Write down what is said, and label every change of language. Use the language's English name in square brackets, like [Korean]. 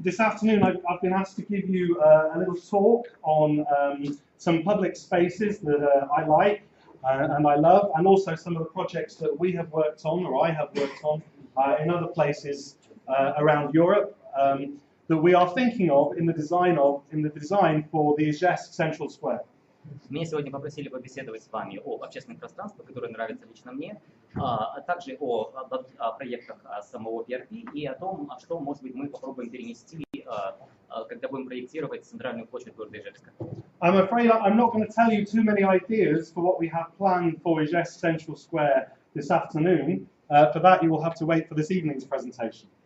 [English] this afternoon I've been asked to give you a little talk on some public spaces that I like and I love, and also some of the projects that we have worked on, or I have worked on, in other places around Europe that we are thinking of in the design for the Ижевsk Central Square. [Russian] Меня сегодня попросили побеседовать с вами об общественных пространствах, которые нравятся лично мне, а также о проектах самого PRP и о том, что, может быть, мы попробуем перенести, когда будем проектировать центральную площадь города Ижевска. [English] I'm afraid I'm not going to tell you too many ideas for what we have planned for Ижевsk Central Square this afternoon. For that, you will have to wait for this evening's presentation.